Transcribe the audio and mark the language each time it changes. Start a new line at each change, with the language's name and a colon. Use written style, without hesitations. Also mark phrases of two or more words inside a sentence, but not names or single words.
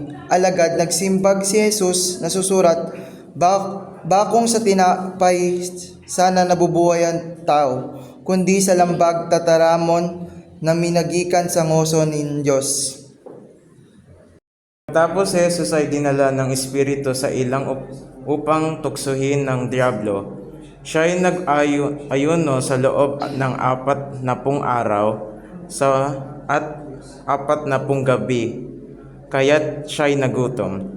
Bikol: Alagad nagsimbag si Jesus na susurat, bakong sa tinapay sana nabubuhay ang tao, kundi sa lambag tataramon na minagikan sa ngoso nin Diyos.
Filipino: Tapos si Jesus ay dinala ng Espiritu sa ilang upang tuksuhin ng diablo. Siya ay nag-ayuno sa loob ng 40 araw at 40 gabi, kaya't siya ay nagutom.